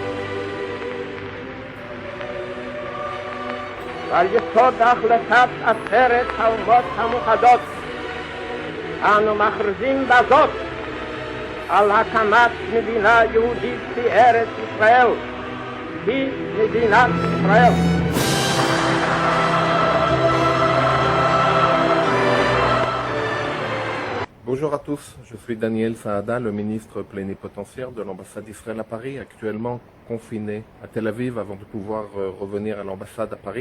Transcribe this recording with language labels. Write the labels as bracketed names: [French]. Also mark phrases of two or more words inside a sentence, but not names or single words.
[Hebrew] ועל יסוד החלטת עצרת האומות המאוחדות אנו מכריזים בזאת על הקמת מדינה יהודית בארץ ישראל, היא מדינת ישראל. [French] Bonjour à tous, je suis Daniel Saada, le ministre plénipotentiaire de l'ambassade d'Israël à Paris, actuellement confiné à Tel Aviv avant de pouvoir revenir à l'ambassade à Paris.